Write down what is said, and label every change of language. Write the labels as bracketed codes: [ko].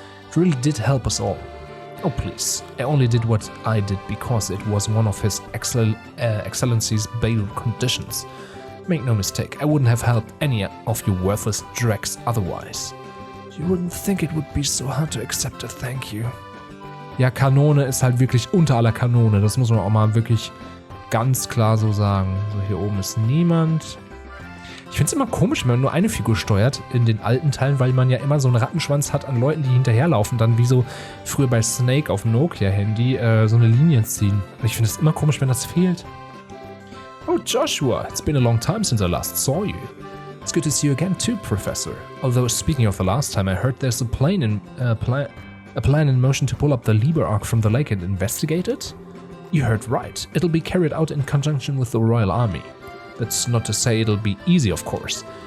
[en] It really did help us all. Oh please, I only did what I did because it was one of His Excellency's bail conditions. Make no mistake, I wouldn't have helped any of you worthless dregs otherwise. You wouldn't think it would be so hard to accept a thank you. [de] Ja, Kanone ist halt wirklich unter aller Kanone, das muss man auch mal wirklich ganz klar so sagen. So, hier oben ist niemand. Ich finde es immer komisch, wenn man nur eine Figur steuert in den alten Teilen, weil man ja immer so einen Rattenschwanz hat an Leuten, die hinterherlaufen, dann wie so früher bei Snake auf dem Nokia-Handy so eine Linie ziehen. Und ich finde es immer komisch, wenn das fehlt. [en] Oh, Joshua, it's been a long time since I last saw you. It's good to see you again too, Professor. Although, speaking of the last time, I heard there's a plan in motion to pull up the Liebe arc from the lake and investigate it? You heard right. It'll be carried out in conjunction with the Royal Army. That's not to say it'll be easy, of course.